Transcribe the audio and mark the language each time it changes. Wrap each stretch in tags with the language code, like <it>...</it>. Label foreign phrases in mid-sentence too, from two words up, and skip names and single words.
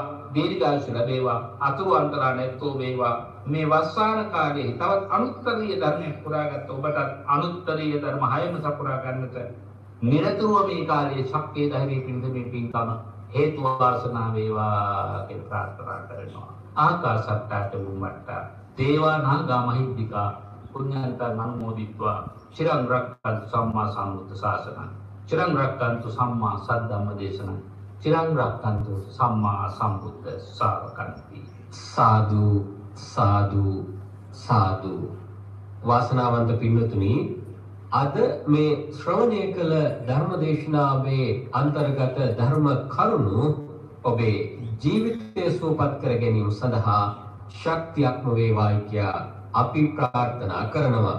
<si>දීර්ඝායුෂ ලැබේවා. අතුරු අන්තරා නැත්තෝ වේවා. මේ වස්සාන කාලයේ තවත් අනුත්තරීය ධර්මයක් පුරාගත් ඔබට අනුත්තරීය ධර්ම හයම සපුරා ගන්නට නිරතුරුව මේ කාලයේ ශක්තිය ධෛර්යය පිණිස පින්කම හේතු වාසනා වේවා කියලා ප්‍රාර්ථනා කරනවා.</si> <pi>ආකාශත්තාට බුම්මත්තා දේවා නාග මහිද්దికා පුඤ්ඤන්තං අනුමෝදිත්වා චිරං රක්ඛන්තු සම්මා සම්බුද්ධ ශාසනං චිරං රක්ඛන්තු සම්මා සද්ධම්ම දේශනං චිරං රක්ඛන්තු සම්මා සම්බුද්ධ ශාවකන්ති. සාදු සාදු සාදු.</pi> <si>වාසනාවන්ත පින්වතුනි, අද මේ ශ්‍රවණය කළ ධර්ම දේශනාවේ අන්තර්ගත ධර්ම කරුණු ඔබේ ජීවිතය සුවපත් කර ගැනීම සඳහා ශක්තියක්ම වේවායි කියා අපි ප්‍රාර්ථනා කරනවා.</si>